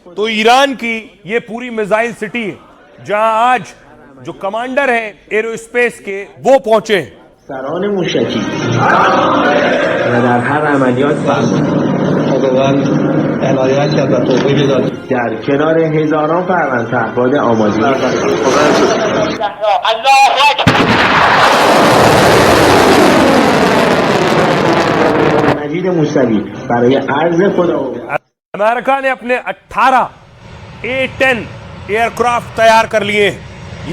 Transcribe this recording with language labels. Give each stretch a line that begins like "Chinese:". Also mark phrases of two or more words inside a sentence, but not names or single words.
Hindi: तो ईरान की ये पूरी मिसाइल सिटी है जहां आज जो कमांडर हैं एरोस्पेस के वो पहुंचे हैं।
Persian: سران موشکی و در هر عملیات خداوند عنایت کرد و توفیق داد در کنار هزاران فروند پهپاد آماده مجید موسوی برای عرض خدا
Hindi: अमेरिका ने अपने 18 A-10 एयरक्राफ्ट तैयार कर लिए हैं।